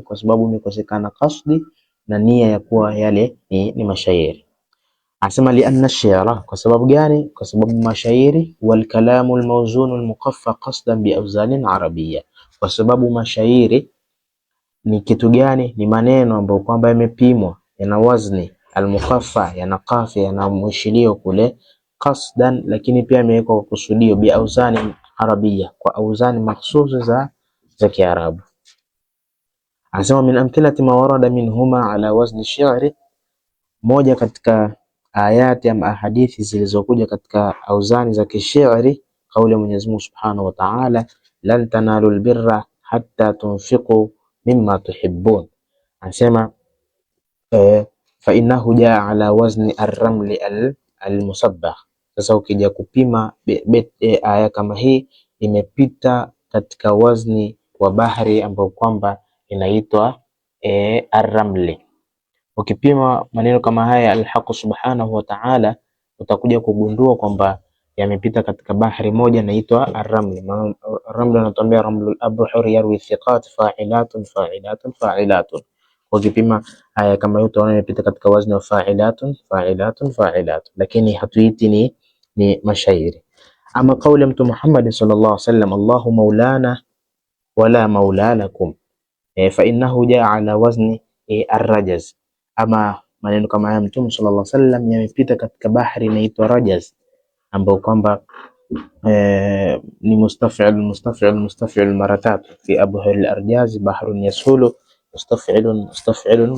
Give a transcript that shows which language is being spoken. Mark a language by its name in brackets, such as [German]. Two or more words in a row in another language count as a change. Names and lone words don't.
[Swahili] Kwa sababu imekosekana qasdi na nia ya kuwa yale ni mashairi. Asema [Arabic] لأن الشعر, [Swahili] kwa sababu gani? Kwa sababu mashairi [Arabic] والكلام الموزون المقفى قصدا بأوزان عربية, [Swahili] kwa sababu mashairi ni kitu gani? Ni maneno ambayo kwamba yamepimwa, yana wazni [Arabic] المقفى, [Swahili] yana qafia, yana mwishilio kule qasdan, lakini pia yamewekwa kwa kusudio, [Arabic] بأوزان عربية, [Swahili] kwa awzani mahsusi za Kiarabu. [Arabic] Asema من أمثلة ما ورد منهما على وزن شعري, [Swahili] moja katika ayati ama hadithi zilizokuja katika auzani za kishairi, kauli ya Mwenyezi Mungu [Arabic] سبحانه وتعالى, لن تنالوا البر حتى تنفقوا مما تحبون. Anasema فإنه جاء على وزن الرمل المسبغ. [Swahili] Sasa ukija kupima aya kama hii imepita katika wazni wa bahari ambao kwamba inaitwa ar-ramli. Ukipima maneno kama haya [Arabic] الحق سبحانه وتعالى, [Swahili] utakuja kugundua kwamba yamepita katika bahari moja inaitwa ar-ramli. [Arabic] Ar-ramli anatuambia رمل الأبحر يروي ثقات فاعلاتن فاعلاتن فاعلاتن. [Swahili] Ukipima haya kama yote unaona imepita katika wazni wa [Arabic] فاعلاتن فاعلاتن فاعلاتن, [Swahili] lakini hatuiti ni mashairi. Ama kauli ya Mtume Muhammad [Arabic] صلى الله عليه وسلم, الله مولانا ولا مولى لكم فإنه جاء على وزن الرجز. [Swahili] Ama maneno kama haya Mtume [Arabic] صلى الله عليه وسلم [Swahili] yamepita katika bahari inaitwa Rajaz, ambao kwamba ni mustaf'il mara tatu, [Arabic] في أبحر الأرجاز بحر يسهل مستفعلن.